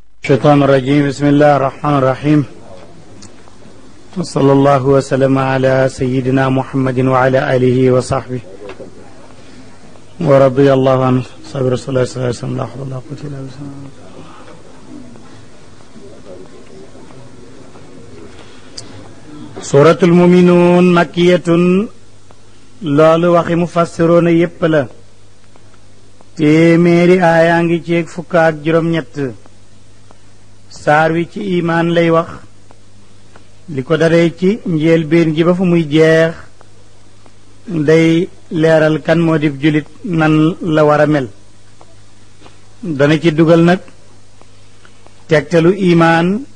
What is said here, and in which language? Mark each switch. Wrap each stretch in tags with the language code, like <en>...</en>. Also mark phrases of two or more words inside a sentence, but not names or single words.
<ar>الشيطان الرجيم بسم الله الرحمن الرحيم وصلى الله وسلم على سيدنا محمد وعلى آله وصحبه ورضي الله عن صحابة رسول الله صلى الله عليه وسلم لا حول ولا قوة إلا بالله. سورة المؤمنون مكية</ar> <wo>loolu waxi mufassiroona yépp la téeméeri aayaa ngi ceeg fukk ak juróom-ñett saar wi ci imaan lay wax li ko daree ci njëlbéen gi ba fu muy jeex day leeral kan moo di julit nan la war a mel dana ci dugal nag tegtalu imaan</wo>